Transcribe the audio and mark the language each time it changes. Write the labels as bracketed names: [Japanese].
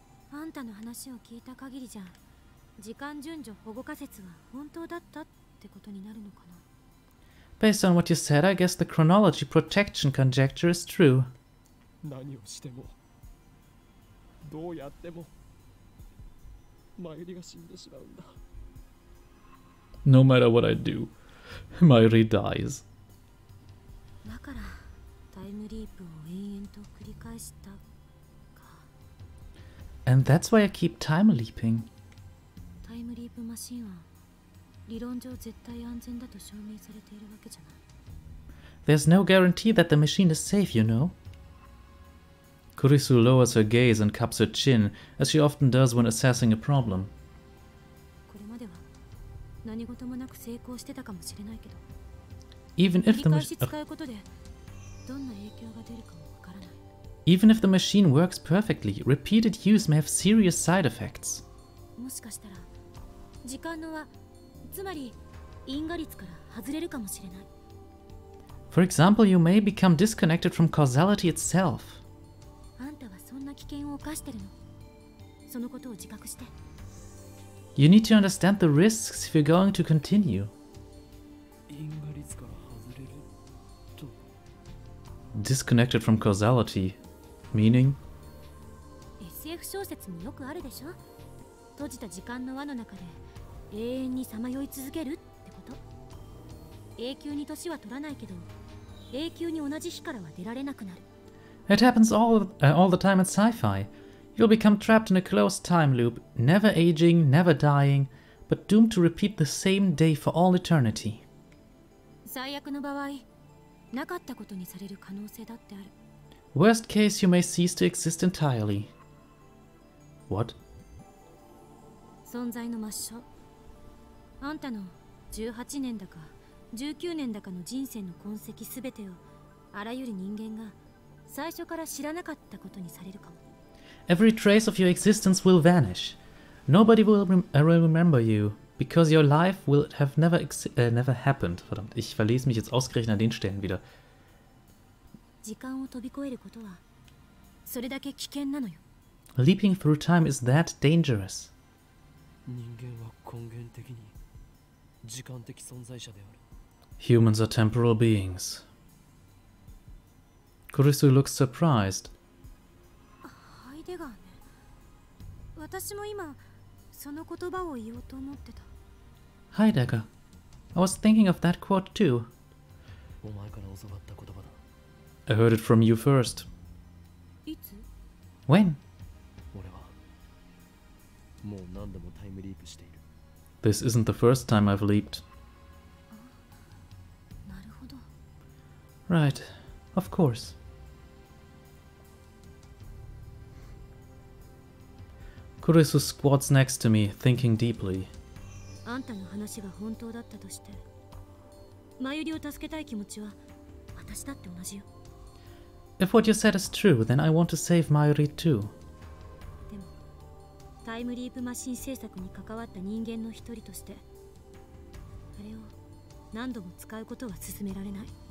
[Japanese] あんたの話を聞いた限りじゃ、時間順序保護仮説は本当だったってことになるのかな。 [English] Based on what you said, I guess the chronology protection conjecture is true. [Japanese] 何をしてもどうやってもMayuriが死んでしまうんだ。 [English] No matter what I do, Mayuri dies. [Japanese] だからタイムリープを延々と繰り返したか。 [English] And that's why I keep time leaping. [Japanese] タイムリープマシンは理論上絶対安全だと証明されているわけじゃない。 [English] There's no guarantee that the machine is safe, you know. Kurisu lowers her gaze and cups her chin, as she often does when assessing a problem. [Japanese] これまでは何事もなく成功してたかもしれないけど、 [English] Even [Japanese] 繰 [English] if [Japanese] り [English] the [Japanese] 返し使うことでどんな影響が出るかもわからない。 [English] even if the machine works perfectly, repeated use may have serious side effects. [Japanese] もしかしたら時間の輪、つまり因果率から外れるかもしれない。 [English] For example, you may become disconnected from causality itself. [Japanese] あんたはそんな危険を冒してるの。そのことを自覚して。 [English] You need to understand the risks if you're going to continue. [Japanese] 因果率から外れると [English] Disconnected from causality, meaning? [Japanese] SF 小説によくあるでしょ。閉じた時間の輪の中で永遠にさまよい続けるってこと。永久に年は取らないけど、永久に同じ日からは出られなくなる。 [English] It happens all the time in sci-fi. You'll become trapped in a closed time loop, never aging, never dying, but doomed to repeat the same day for all eternity. [Japanese] 最悪の場合、なかったことにされる可能性だってある。 [English] Worst case, you may cease to exist entirely. What? [Japanese] 存在の抹消。あんたの18年だか19年だかの人生の痕跡すべてをあらゆる人間が最初から知らなかったことにされるかも。 [English] Every trace of your existence will vanish. Nobody will remember you, because your life will have never happened. [German] Verdammt, ich verlese mich jetzt ausgerechnet an den Stellen wieder. [Japanese] 時間を飛び越えることはそれだけ危険なのよ。 [English] Leaping through time is that dangerous. [Japanese] 人間は根源的に時間的存在者である。 [English] Humans are temporal beings. Kurisu looks surprised. [Japanese] ハイデガーね。私も今その言葉を言おうと思ってた。 [English] Heidegger. I was thinking of that quote too. [Japanese] お前から教わった言葉だ。 [English] I heard it from you first. [Japanese] いつ？ [English] When? [Japanese] 俺はもう何度もタイムリープしている。 [English] This isn't the first time I've leaped. [Japanese] なるほど。 [English] Right. Of course. Kurisu squats next to me, thinking deeply. [Japanese] あんたの話が本当だったとして、マユリを助けたい気持ちは私だって同じよ。 [English] If what you said is true, then I want to save Mayuri too. [Japanese] でも、タイムリープマシン制作に関わった人間の一人として、あれを何度も使うことは勧められない。